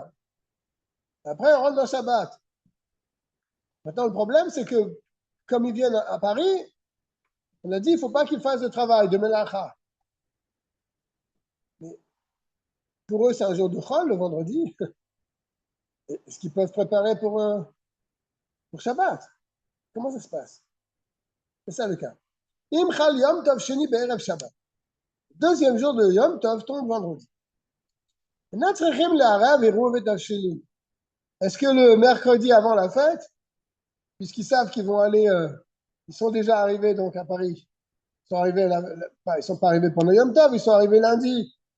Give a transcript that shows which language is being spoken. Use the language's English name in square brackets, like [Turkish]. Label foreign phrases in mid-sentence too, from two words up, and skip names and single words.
[French] Après on rentre dans Shabbat. Maintenant le problème c'est que comme ils viennent à Paris, on a dit il ne faut pas qu'ils fassent de travail, de melacha. Mais pour eux c'est un jour de Chol le vendredi. Est-ce qu'ils peuvent préparer pour Shabbat? Comment ça se passe? C'est ça le cas. [Hebrew] אם חל יום טוב שני בערב שבת. [French] Deuxième jour de Yom Tov tombe vendredi. Est-ce que le mercredi avant la fête, puisqu'ils savent qu'ils vont aller, ils sont déjà arrivés donc à Paris, ils sont arrivés, ils sont pas arrivés pendant Yom Tov, ils sont arrivés lundi.